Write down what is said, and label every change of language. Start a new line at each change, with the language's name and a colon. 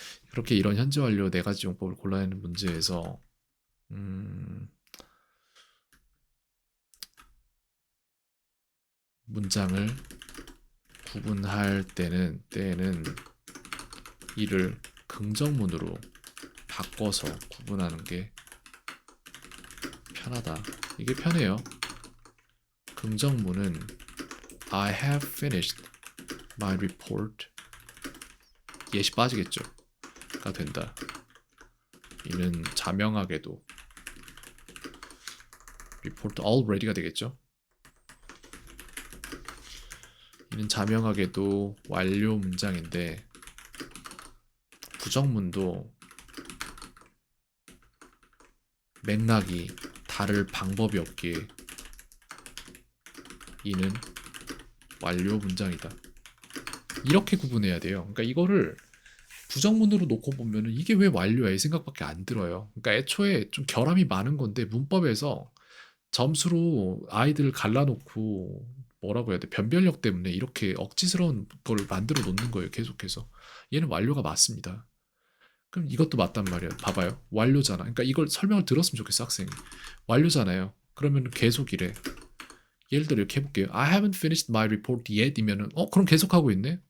Korean: 그렇게 이런 현재 완료 네 가지 용법을 골라내는 문제에서 문장을 구분할 때는 이를 긍정문으로 바꿔서 구분하는 게 편하다. 이게 편해요. 긍정문은
English: I have finished my report.
Korean: 예시 빠지겠죠. 된다. 이는 자명하게도 report already가 되겠죠. 이는 자명하게도 완료 문장인데 부정문도 맥락이 다를 방법이 없기에 이는 완료 문장이다. 이렇게 구분해야 돼요. 그러니까 이거를 부정문으로 놓고 보면은 이게 왜 완료야 이 생각밖에 안 들어요. 그러니까 애초에 좀 결함이 많은 건데 문법에서 점수로 아이들을 갈라놓고 뭐라고 해야 돼? 변별력 때문에 이렇게 억지스러운 걸 만들어 놓는 거예요. 계속해서. 얘는 완료가 맞습니다. 그럼 이것도 맞단 말이에요. 봐봐요. 완료잖아. 그러니까 이걸 설명을 들었으면 좋겠어, 학생이. 완료잖아요. 그러면 계속 이래. 예를 들어 이렇게 해볼게요.
English: I haven't finished my report yet
Korean: 이면은 그럼 계속하고 있네?